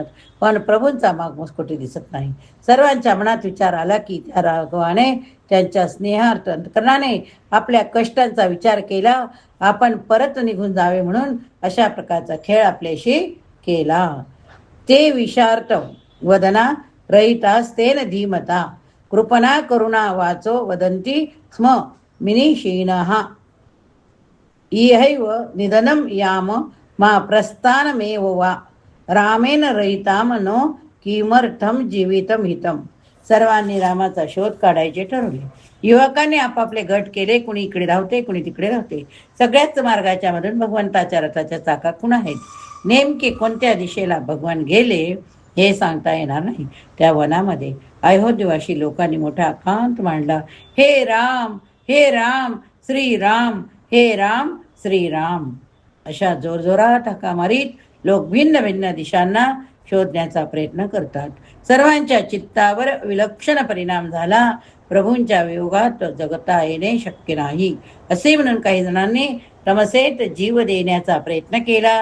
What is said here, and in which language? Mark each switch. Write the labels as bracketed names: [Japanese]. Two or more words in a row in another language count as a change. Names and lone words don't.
[Marathi] पण प्रभूंचा मागमूस कुठे दिसत नाही. सर्वांच्या मनात विचार आला की त्या राघवाने त्यांच्या स्नेहार्थ अंतकरणाने आपल्या कष्टांचा विचार केला. आपण परत निघून जावे म्हणून अशा प्रकारचा खेळ आपल्याशी केला. [Sanskrit] ते विशार्थ वदना रहितास्तेन धीमता कृपणा करुणा वाचो वदंती स्म मिनिषीणः इहैव निधनम याम मा प्रस्थानमेव वा रामेन रहिताम नो किमर्थम जीवितम हितम. [Marathi] सर्वांनी रामाचा शोध काढायचे ठरवले. युवकांनी आपापले गट केले. कुणी इकडे राहते, कुणी तिकडे राहते. सगळ्याच मार्गाच्या मधून भगवंताच्या रथाच्या चाका कुण आहेत. नेमके कोणत्या दिशेला भगवान गेले हे सांगता येणार नाही. त्या वनामध्ये अयोध्यवासी लोकांनी मोठा आकांत मांडला. हे राम, हे राम, श्रीराम, हे राम, श्रीराम. अशा जोरजोरात हाका मारीत लोक भिन्न भिन्न दिशांना शोधण्याचा प्रयत्न करतात. सर्वांच्या चित्तावर विलक्षण परिणाम झाला. प्रभूंच्या वियोगात जगता येणे शक्य नाही असे म्हणून काही जणांनी तमसेत जीव देण्याचा प्रयत्न केला.